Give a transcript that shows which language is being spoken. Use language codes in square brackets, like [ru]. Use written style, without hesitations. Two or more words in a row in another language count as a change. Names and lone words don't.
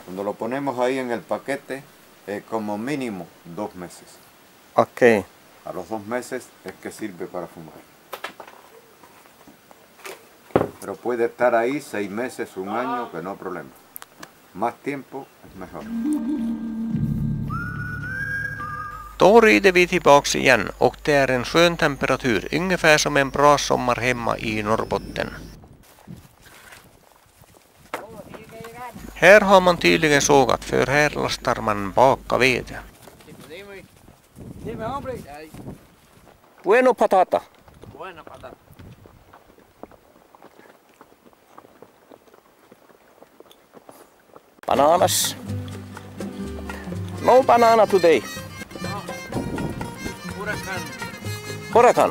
[es] Cuando lo ponemos ahí en el paquete, como mínimo 2 meses. Ok. A los 2 meses es que sirve para fumar. Pero puede estar ahí 6 meses, 1 año, que no hay problema. Más tiempo es mejor. [sv] Då rider vi tillbaks igen och det är en skön temperatur, ungefär som en bra sommar hemma i Norrbotten. Här har man tydligen sågat, för här lastar man baka ved. [es] Bueno patata. Buena patata. [en] Bananas. No banana today. Huracan.